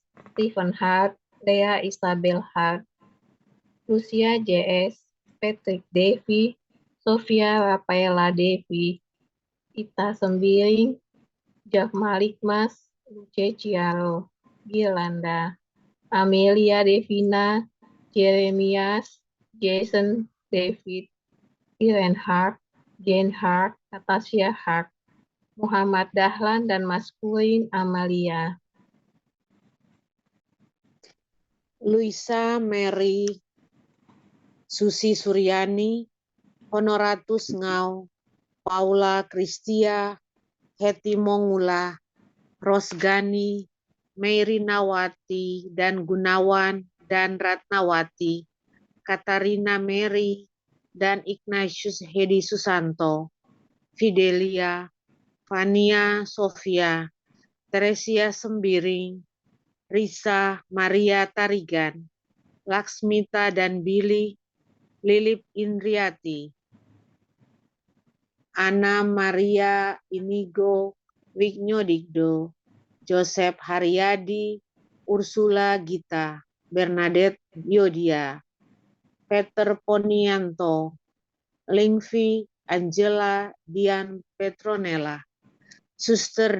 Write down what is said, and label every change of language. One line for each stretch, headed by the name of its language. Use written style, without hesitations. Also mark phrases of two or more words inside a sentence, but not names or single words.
Indonesian: Stephen Hart, Lea Isabel Hart, Lucia JS, Patrick Devi, Sofia Rafaela Devi, Ita Sembiring, Jack Malik Mas, Luce Ciaro, Girlanda, Amelia Devina, Jeremias, Jason David, Irene Hart, Jane Hart, Natasha Hart, Muhammad Dahlan, dan Maskurin Amalia. Luisa Mary, Susi Suryani, Honoratus Ngau, Paula Kristia, Heti Mongula, Rosgani, Mary Nawati, dan Gunawan, dan Ratnawati, Katarina Mary, dan Ignatius Hedi Susanto, Fidelia, Fania Sofia, Teresia Sembiring, Risa Maria Tarigan, Laksmita dan Billy, Lilip Indriati, Ana Maria Inigo Wignodigdo, Joseph Haryadi, Ursula Gita, Bernadette Yodia, Peter Ponianto, Lingvi Angela Dian Petronella, Suster